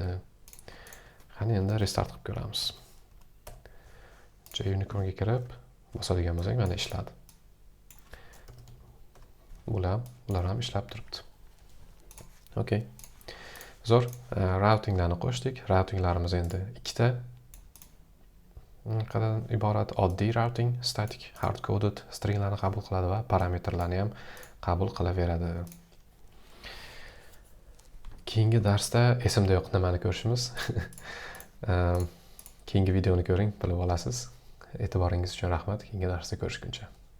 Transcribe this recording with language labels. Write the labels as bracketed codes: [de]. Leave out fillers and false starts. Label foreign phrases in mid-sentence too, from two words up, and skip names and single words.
[uz] Qani endi restart qilib ko'ramiz. JUnicornga kirib bosadigan bo'lsak, mana ishladi. Ular ham ishlab turibdi. Okay. Zo'r, routinglarni qo'shdik. Routinglarimiz endi ikkita qandan iborat? Oddiy routing, [en] static, hard coded stringlarni [uz] qabul qiladi va parametrlarni ham qabul qilaveradi. Keyingi darsda esimda yo'q nimani ko'rishimiz. Keyingi videoni ko'ring, bilib olasiz. E'tiboringiz uchun rahmat. Keyingi darsda ko'rishguncha.